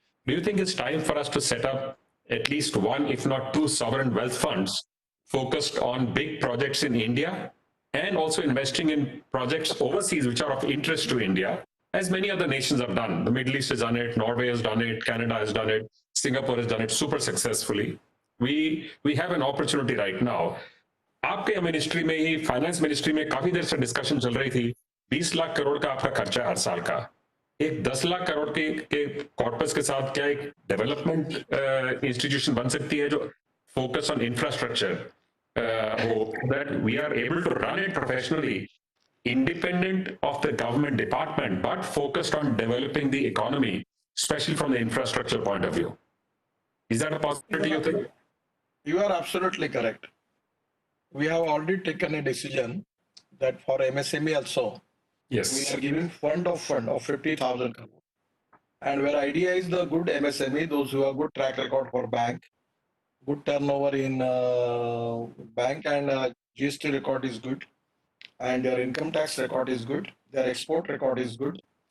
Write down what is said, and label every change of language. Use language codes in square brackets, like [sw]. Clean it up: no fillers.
[en] Do you think it's time for us to set up at least one, if not two, sovereign wealth funds focused on big projects in India and also investing in projects overseas which are of interest to India, as many other nations have done? The Middle East has done it, Norway has done it, Canada has done it, Singapore has done it super successfully. We have an opportunity right now. [hi] आपके ministry में ही, finance ministry में काफी देर से discussion चल रही थी, 20 लाख करोड़ का आपका खर्चा है हर साल का। एक 10 लाख करोड़ के कॉर्पस के साथ क्या एक डेवलपमेंट इंस्टीट्यूशन बन सकती है जो [en] Focus on infrastructure हो, that we are able to run it professionally, independent of the government department, but focused on developing the economy, especially from the infrastructure point of view. Is that a possibility, you think? You are absolutely correct. We have already taken a decision that for MSME also, Yes. we are giving fund of 50,000 crore. And where idea is the good MSME, those who have good track record for bank, good turnover in bank, and GST record is good, and their income tax record is good, their export record is good.